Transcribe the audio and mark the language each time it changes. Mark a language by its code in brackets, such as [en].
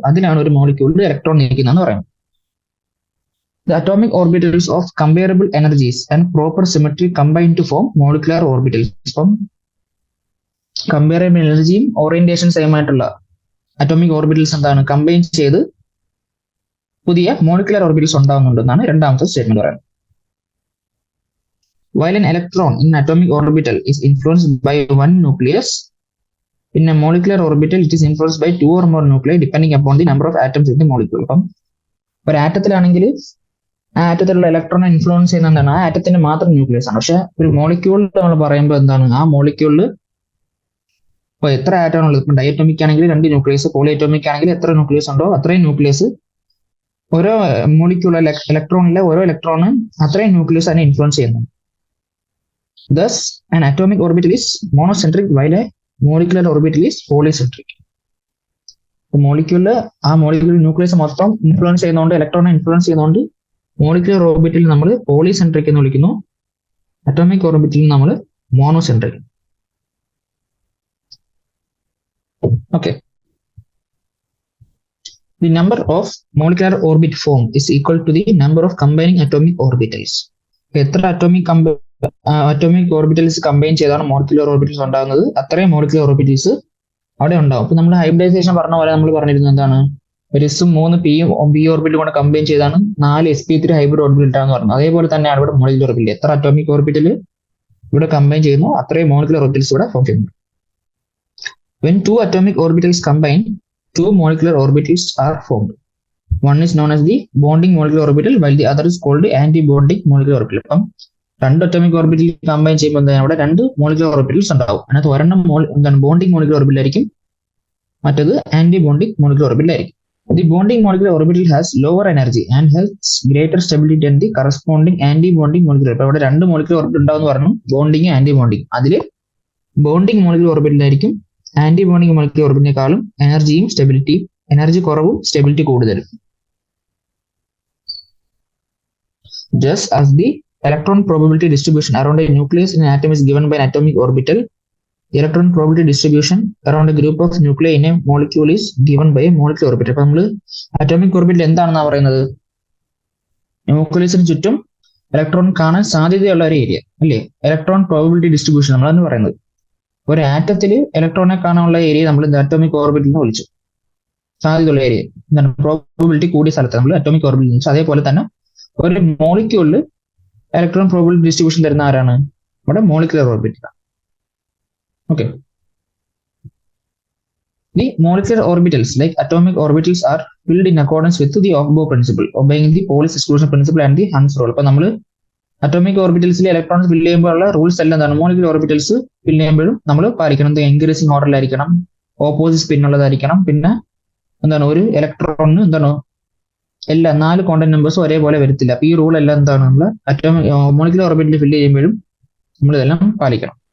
[ml] അതിലാണ് ഒരു മോളിക്യൂളിൽ ഇലക്ട്രോൺ ഇരിക്കുന്നതെന്ന് പറയുന്നത്. [en] The atomic orbitals of comparable energies and proper symmetry combine to form molecular orbitals. [ml] അപ്പം comparable എനർജിയും orientation same ആയിട്ടുള്ള അറ്റോമിക് ഓർബിറ്റൽസ് എന്താണ് കമ്പൈൻ ചെയ്ത് പുതിയ മോളിക്കുലർ ഓർബിറ്റൽസ് ഉണ്ടാകുന്നുണ്ടെന്നാണ് രണ്ടാമത്തെ സ്റ്റേറ്റ്മെന്റ് പറയുന്നത്. [en] While an electron in atomic orbital is influenced by one nucleus, in a molecular orbital it is influenced by 2 or more nuclei depending upon the number of atoms in the molecule. [ml] അപ്പം ഒരു ആറ്റത്തിലാണെങ്കിൽ ആ ആറ്റത്തിലുള്ള ഇലക്ട്രോണെ influence ചെയ്യുന്ന എന്താണ്, ആ ആറ്റത്തിന്റെ മാത്രം nucleus ആണ്. പക്ഷെ ഒരു മോളിക്യൂളിൽ നമ്മൾ പറയുമ്പോൾ എന്താണ്, ആ മോളിക്യൂളിൽ ഇപ്പൊ എത്ര ആറ്റം ഉള്ളത്, ഇപ്പൊ ഡയറ്റോമിക് ആണെങ്കിൽ 2 ന്യൂക്ലിയസ്, പോളിയറ്റോമിക് ആണെങ്കിൽ എത്ര ന്യൂക്ലിയസ് ഉണ്ടോ അത്രയും ന്യൂക്ലിയസ് ഓരോ മോളിക്യൂളിലെ ഇലക്ട്രോണിലെ ഓരോ ഇലക്ട്രോണ് അത്രയും ന്യൂക്ലിയസ് അതിനെ ഇൻഫ്ലുവൻസ് ചെയ്യുന്നു. [en] Thus, an atomic orbital is monocentric while a molecular orbital is polycentric. [ml] മോളിക്യൂളില് ആ മോളിക്യൂൾ ന്യൂക്ലിയസ് മൊത്തം ഇൻഫ്ലുവൻസ് ചെയ്യുന്നതുകൊണ്ട്, ഇലക്ട്രോണെ ഇൻഫ്ലുവൻസ് ചെയ്യുന്നതുകൊണ്ട് മോളിക്കുലർ ഓർബിറ്റിൽ നമ്മൾ പോളിസെൻട്രിക് എന്ന് വിളിക്കുന്നു. അറ്റോമിക് ഓർബിറ്റിൽ നമ്മൾ മോണോസെൻട്രിക്. [en] Okay, the number of molecular orbit form is equal to the number of combining atomic orbitals. [ml] എത്ര atomic orbitals combine ചെയ്താണ് മോളിക്കുലർ ഓർബിറ്റൽസ് ഉണ്ടാകുന്നത്, അത്രയും മോളിക്കുലർ ഓർബിറ്റൽസ് അവിടെ ഉണ്ടാവും. അപ്പൊ നമ്മൾ ഹൈബ്രിഡൈസേഷൻ പറഞ്ഞ പോലെ നമ്മൾ പറഞ്ഞിരുന്നത് എന്താണ്, ഒരു എസും 3 പി ഓർബിറ്റൽ കൊണ്ട് കമ്പൈൻ ചെയ്താണ് 4 sp3 ഹൈബ്രിഡ് ഓർബിറ്റൽ ഉണ്ടാകുന്ന പറഞ്ഞത്. അതേപോലെ തന്നെയാണ് ഇവിടെ മോളിക്കുലർ ഓർബിറ്റൽ. എത്ര അറ്റോമിക് ഓർബിറ്റൽ ഇവിടെ കമ്പൈൻ ചെയ്യുന്നു അത്രയും മോളിക്കുലർ ഓർബിറ്റൽസ് ഇവിടെ ഫോം ചെയ്യുന്നു. [en] When 2 atomic orbitals combine, 2 molecular orbitals are formed. One is known as the bonding molecular orbital while the other is called anti-bonding molecular orbital. [ml] അപ്പം 2 atomic orbital combine ചെയ്യുമ്പോൾ എന്താണ്, അവിടെ 2 molecular orbitals ഉണ്ടാവും. അതിനകത്ത് ഒരെണ്ണം എന്താണ് ബോണ്ടിങ് മോളിക്കുലർ ഓർബിറ്റൽ ആയിരിക്കും, മറ്റത് ആന്റി ബോണ്ടിങ് മോളിക്കുലർ ഓർബിറ്റൽ ആയിരിക്കും. [en] The bonding molecular orbital has lower energy and has greater stability than the corresponding anti-bonding molecular. [ml] അപ്പോൾ അവിടെ 2 മോളിക്കുലർ ഓർബിറ്റൽ ഉണ്ടാവും എന്ന് പറഞ്ഞു, ബോണ്ടിങ് ആന്റി ബോണ്ടിങ്. അതിൽ ബോണ്ടിങ് മോളിക്കുലർ ഓർബിറ്റൽ ആയിരിക്കും ആന്റി ബോണ്ടിങ് മോളിക്കുലർ ഓർബിറ്റിനേക്കാളും എനർജിയും സ്റ്റെബിലിറ്റിയും, energy കുറവും സ്റ്റെബിലിറ്റി കൂടുതലും. [en] Just as the electron probability distribution around a nucleus in an atom is given by an atomic orbital, the electron probability distribution around a group of nuclei in a molecule is given by a molecular orbital. [ml] അപ്പൊ നമ്മൾ atomic orbital എന്താണെന്നാ പറയുന്നത്, ന്യൂക്ലിയസിന് ചുറ്റും electron കാണാൻ സാധ്യതയുള്ള ഒരു area അല്ലേ, electron probability distribution നമ്മളാണ് പറയുന്നത്. ഒരു ആറ്റത്തിൽ ഇലക്ട്രോണെ കാണാനുള്ള ഏരിയ നമ്മൾ അറ്റോമിക് ഓർബിറ്റൽ എന്ന് വിളിച്ചു. സാധ്യതയുള്ള ഏരിയ എന്താണ്, പ്രോബബിലിറ്റി കൂടിയ സ്ഥലത്ത് നമ്മൾ അറ്റോമിക് ഓർബിറ്റൽ വിളിച്ചു. അതേപോലെ തന്നെ ഒരു മോളിക്യൂളിൽ ഇലക്ട്രോൺ പ്രോബബിലിറ്റി ഡിസ്ട്രിബ്യൂഷൻ തരുന്ന ആരാണ്, നമ്മുടെ molecular orbital. [en] Okay. The molecular orbitals like atomic orbitals are filled in accordance with the Aufbau principle, obeying the Pauli's exclusion principle and the Hund's rule. [ml] അപ്പോൾ നമ്മൾ atomic ഓർബിറ്റൽസിൽ electrons fill ചെയ്യുമ്പോഴുള്ള rules എല്ലാം എന്താണ്, molecular orbitals fill ചെയ്യുമ്പോഴും നമ്മൾ പാലിക്കണം. Increasing ഓർഡറിലായിരിക്കണം, opposite spin ഉള്ളതായിരിക്കണം, പിന്നെ എന്താണ് ഒരു ഇലക്ട്രോണിന് എന്താണ് എല്ലാ 4 കോണ്ടന്റ് നമ്പേഴ്സും ഒരേപോലെ വരത്തില്ല. അപ്പൊ ഈ റൂൾ എല്ലാം എന്താണ് നമ്മൾ അറ്റോമിക് മോളിക്കുലർ ഓർബിറ്റൽ ഫില്ല് ചെയ്യുമ്പോഴും നമ്മൾ ഇതെല്ലാം പാലിക്കണം.